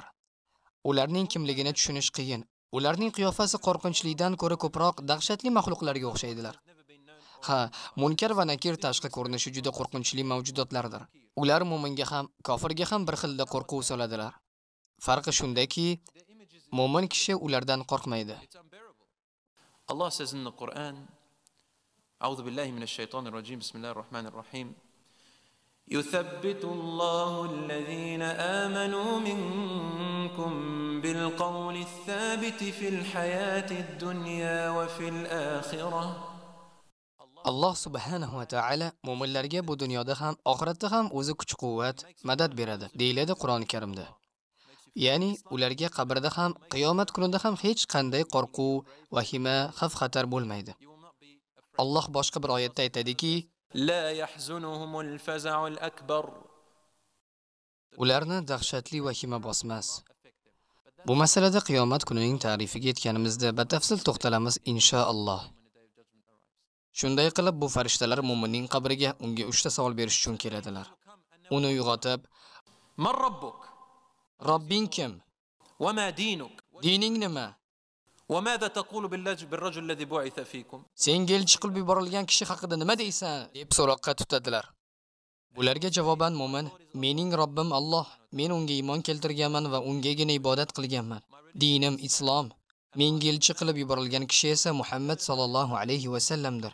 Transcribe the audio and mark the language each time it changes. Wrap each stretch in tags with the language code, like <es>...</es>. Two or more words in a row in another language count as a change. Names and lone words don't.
<uz>Ularning kimligini tushunish qiyin. Ularning qiyofasi qo'rqinchlidan ko'ra ko'proq dahshatli maxluqlarga o'xshaydilar. Ha, munkar va nakir tashqi ko'rinishi juda qo'rqinchli mavjudotlardir. Ular mu'minga ham, kofirga ham bir xilda qo'rquv soladilar. Farqi shundaki, mu'min kishi ulardan qo'rqmaydi.</uz> <en>Allah says in the Quran,</en> <ar>أعوذ بالله من الشيطان الرجيم، بسم الله الرحمن الرحيم. يثبت الله الذين آمنوا منكم بالقول الثابت في الحياة الدنيا وفي الآخرة.</ar> <uz>Alloh</uz> <ar>سبحانه وتعالى</ar> <uz>mu'minlarga bu dunyoda ham, oxiratda ham o'zi kuch-quvvat, madad beradi, deyiladi Qur'oni Karimda. Ya'ni ularga qabrda ham, qiyomat kunida ham hech qanday qo'rquv, vahima, xavf-xatar bo'lmaydi. Alloh boshqa bir oyatda aytadiki,</uz> <ar>لا يحزنهم الفزع الأكبر.</ar> <uz>ularni dahshatli vahima bosmas. Bu masalada qiyomat kunining ta'rifiga yetganimizda batafsil to'xtalamiz inshaalloh. Shunday qilib bu farishtalar mu'minning qabriga unga 3 ta savol berish uchun keladilar. Uni uyg'otib,</uz> <ar>من ربك؟</ar> <uz>Robbing kim?</uz> <ar>وما دينك؟</ar> <uz>Dining nima?</uz> <ar>وماذا تقول بالرجل الذي بعث فيكم؟</ar> <uz>Senga elchi qilib yuborilgan kishi haqida nima deysan? deb so'roqqa tutadilar. Ularga javoban mo'min, mening Robbim Alloh, men unga iymon keltirganman va ungagina ibodat qilganman. Dinim islom. Menga elchi qilib yuborilgan kishi esa Muhammad</uz> <ar>صلى الله عليه وسلم.</ar>